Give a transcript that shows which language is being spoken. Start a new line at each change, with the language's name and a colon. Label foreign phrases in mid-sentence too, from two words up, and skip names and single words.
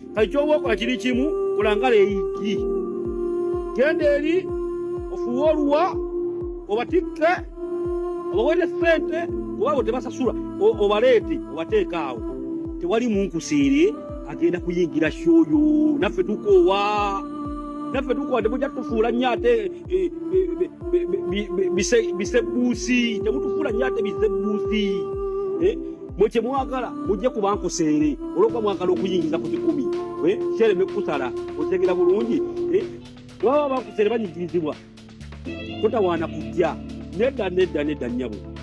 Ganda: Kati ky'oba okola kiri kimu, kola nga Leegi. Genda eri, ofuwe oluwa, obatikke, obawere ssente, kuba bo tebasasula, o-, obaleete, obateeke awo. Tewali munkuseere agenda kuyingira show yo. Naffe tukoowa. Naffe tukoowa, temujja tufuula nnyo ate, eh, eh, bi-, bi-, bi-, bi-, bi-, bisebuusi. Temutufuula nnyo ate bisebuusi. Eh? Mwe kye mwagala, mujje ku Bankuseere. Olwokuba mwagala okuyingiza ku kikumi. Eh? Kyereme kusala. Otegera bulungi. Eh? Bw'aba Bankuseere banyigirizibwa, totawaana kujja. Nedda, nedda, nedda, nnyabo.